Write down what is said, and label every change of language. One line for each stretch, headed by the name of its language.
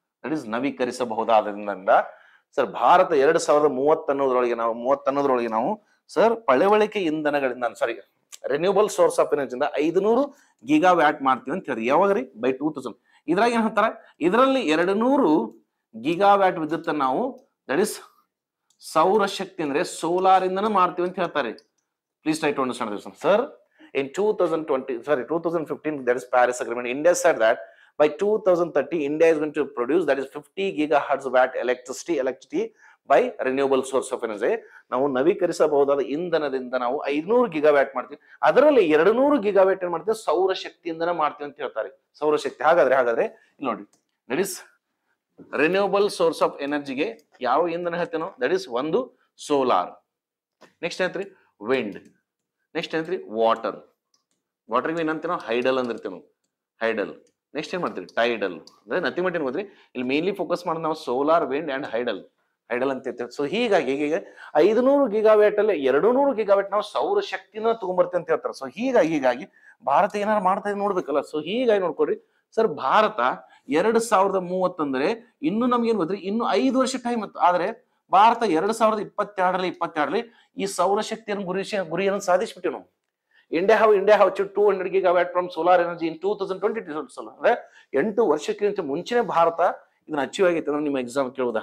Kannada: That is ನವೀಕರಿಸಬಹುದಾದ್ರಿಂದ. Sir Bharat 2030 ನಾವು sir ಪಳೆವಳಿಕೆ ಇಂಧನಗಳಿಂದ renewable source of ಎನರ್ಜಿಯಿಂದ 500 gigawatt ಮಾಡ್ತೀವಿ ಅಂತ ಹೇಳಿ. ಯಾವಾಗ್ರಿ? ಬೈ 2000. ಇದ್ರಾಗ ಏನ್ ಹೇಳ್ತಾರ, ಇದರಲ್ಲಿ 200 ಗಿಗಾವ್ಯಾಟ್ ವಿದ್ಯುತ್ ನಾವು ದಟ್ ಇಸ್ ಸೌರಶಕ್ತಿ ಅಂದ್ರೆ ಸೋಲಾರ್ ಇಂದನೂ ಮಾಡ್ತೀವಿ ಅಂತ ಹೇಳ್ತಾರೆ.
English: Please try to understand this one. Sir in 2015, that is Paris Agreement, India said that by 2030 India is going to produce that is 50 gigahertz watt electricity by renewable source of energy.
Kannada: ನಾವು ನವೀಕರಿಸಬಹುದಾದ ಇಂಧನದಿಂದ ನಾವು 500 gigawatt ಮಾಡ್ತೀವಿ. ಅದರಲ್ಲಿ 200 gigawatt ಏನ್ ಮಾಡ್ತೀವಿ, ಸೌರಶಕ್ತಿಯಿಂದನೇ ಮಾಡ್ತೀವಿ ಅಂತ ಹೇಳ್ತಾರೆ. ಸೌರಶಕ್ತಿ. ಹಾಗಾದ್ರೆ ಇಲ್ಲಿ ನೋಡಿ, that is renewable source of ಎನರ್ಜಿಗೆ ಯಾವ ಇಂಧನ ಹೇಳ್ತೇನೋ, ದಟ್ ಇಸ್ ಒಂದು ಸೋಲಾರ್. ನೆಕ್ಸ್ಟ್ ಏನ್ರಿ, ವಿಂಡ್. ನೆಕ್ಸ್ಟ್ ಏನ್ರಿ, ವಾಟರ್ಗೆ ಏನಂತೇನೋ ಹೈಡಲ್ ಅಂದಿರ್ತೇವೆ. ನೆಕ್ಸ್ಟ್ ಏನ್ ಮಾಡ್ತೀವಿ, ಟೈಡಲ್. ಅಂದ್ರೆ ನಥಿಂಗ್ ಬಟ್ ಏನ್ ಗೊತ್ತ್ರಿ, ಇಲ್ಲಿ ಮೇನ್ಲಿ ಫೋಕಸ್ ಮಾಡೋದು ನಾವು ಸೋಲಾರ್, ವಿಂಡ್ ಅಂಡ್ ಹೈಡಲ್ ಅಂತ ಇರ್ತೇವೆ. ಸೊ ಹೀಗಾಗಿ 500 ಗಿಗಾವ್ಯಾಟ್ ಅಲ್ಲಿ 200 ಗಿಗಾವ್ಯಾಟ್ ನಾವು ಸೌರ ಶಕ್ತಿನ ತಗೊಂಡ್ಬರ್ತೇವೆ ಅಂತ ಹೇಳ್ತಾರೆ. ಸೊ ಹೀಗಾಗಿ ಭಾರತ ಏನಾರು ಮಾಡ್ತಾ ಇದೆ ನೋಡ್ಬೇಕಲ್ಲ. ಸೊ ಹೀಗಾಗಿ ನೋಡ್ಕೊಡ್ರಿ ಸರ್, ಭಾರತ 2030 ಅಂದ್ರೆ ಇನ್ನು ನಮ್ಗೆ ಏನ್ ಗೊತ್ತ್ರಿ, ಇನ್ನು 5 ವರ್ಷ ಟೈಮ್ ಇತ್ತು. ಆದ್ರೆ ಭಾರತ 2022 ಈ ಸೌರಶಕ್ತಿಯನ್ನು ಗುರಿಯನ್ನು ಸಾಧಿಸ್ಬಿಟ್ಟಿವಿ ನಾವು.
English: India have achieved 200 gigawatt from solar energy in 2022.
Kannada: ಅಂದ್ರೆ 8 ವರ್ಷಕ್ಕಿಂತ ಮುಂಚೆನೆ ಭಾರತ ಇದನ್ನ ಅಚೀವ್ ಆಗೈತೆ ಅಂದ್ರೆ ನಿಮ್ಮ ಎಕ್ಸಾಮ್ ಕೇಳುವುದು.